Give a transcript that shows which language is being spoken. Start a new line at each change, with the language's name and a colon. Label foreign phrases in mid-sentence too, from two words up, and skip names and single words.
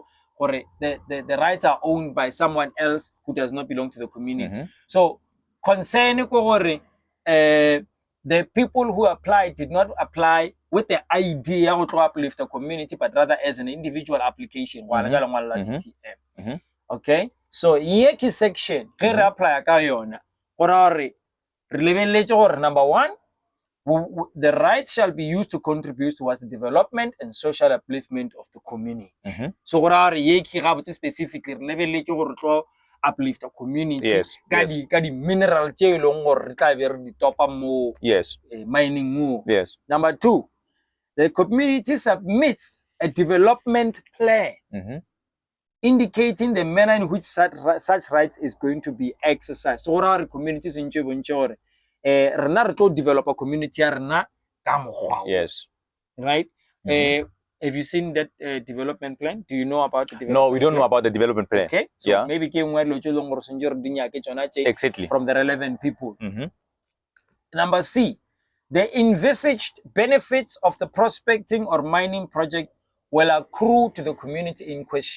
English: The rights are owned by someone else who does not belong to the community. So concern the people who applied did not apply with the idea to uplift the community, but rather as an individual application. Okay, so
Northern Sotho: yeki section re apply ka yona gore
English: number one, the rights shall be used to contribute towards the development and social upliftment of the community.
Northern Sotho: So gore yeki ga botse specifically re lebeletse gore tlo
English: uplift the community
Northern Sotho: ka di mineral tše e leng gore re tla be re di topa mo mining mo.
English: Number two, the community submits a development plan indicating the manner in which such rights is going to be exercised. So our communities in Chibunchore,
Northern Sotho: rena re tlo develop a community rena
English: Yes. Right? Have you seen that development plan? Do you know about the development No, we don't plan? know about the development plan. Okay, so maybe Exactly. from the relevant people. Number C, the envisaged benefits of the prospecting or mining project will accrue to the community in question.